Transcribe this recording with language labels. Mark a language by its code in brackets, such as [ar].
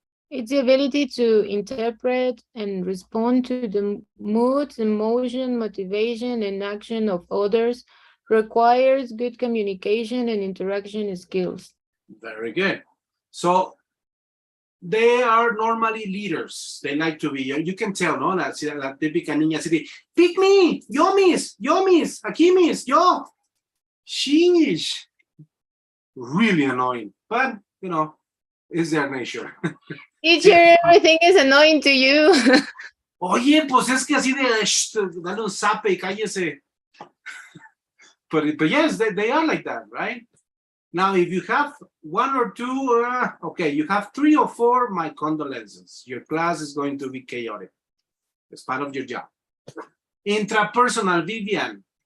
[en] It's the ability to interpret and respond to the moods, emotion, motivation, and action of others. Requires good communication and interaction skills. Very good. So they are normally leaders. They like to be, you can tell, no? [es] La típica niña así de, [en] pick me, [es] yo miss, aquí miss, yo. [en] Sheesh. Really annoying, but you know, it's their nature. Teacher, everything is annoying to you. [es] Oye, pues es que así de, dale un zape y cállese. [en] But yes, they are like that, right? Now, if you have one or two, okay, you have 3 or 4, my condolences. Your class is going to be chaotic. It's part of your job. Intrapersonal, Vivian.